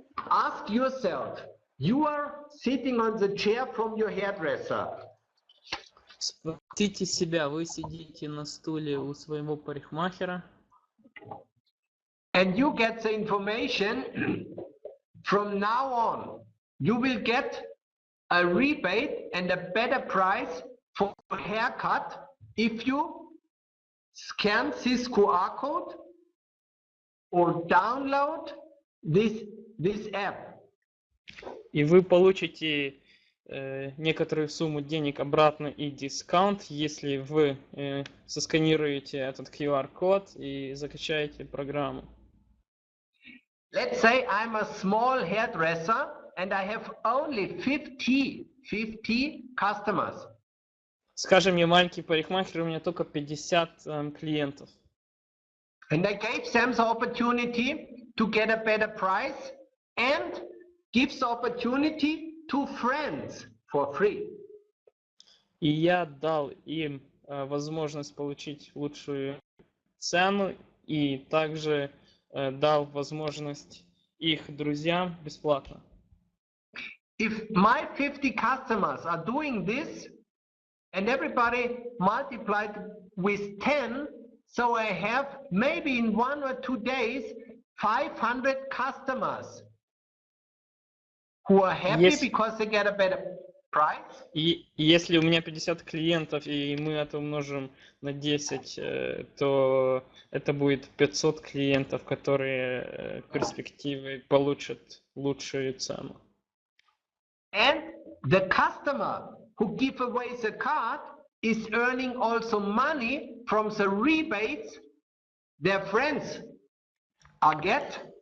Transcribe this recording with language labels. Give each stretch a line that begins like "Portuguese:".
English: Ask yourself, you are sitting on the chair from your hairdresser.
Russian: Спросите себя, вы сидите на стуле у своего парикмахера.
English: And you get the information, from now on, you will get a rebate and a better price for a haircut if you scan this QR code or download this app.
Russian: И вы получите некоторую сумму денег обратно и дисконт, если вы сосканируете этот QR-код и закачаете программу.
English: Let's say I'm a small hairdresser and I have only 50 customers.
Russian: Скажем, я маленький парикмахер, у меня только 50 клиентов.
English: And I gave them the opportunity to get a better price and give the opportunity to friends for free.
Russian: И я дал им возможность получить лучшую цену и также дал возможность их друзьям бесплатно.
English: If my 50 customers are doing this and everybody multiplied with 10, so I have maybe in 1 or 2 days 500 customers who are happy because they get a better price.
Russian: И если у меня 50 клиентов и мы это умножим на 10, то это будет 500 клиентов, которые в перспективе получат лучшую цену.
English: And the customer who give away the card is earning also money from the rebates their friends are get.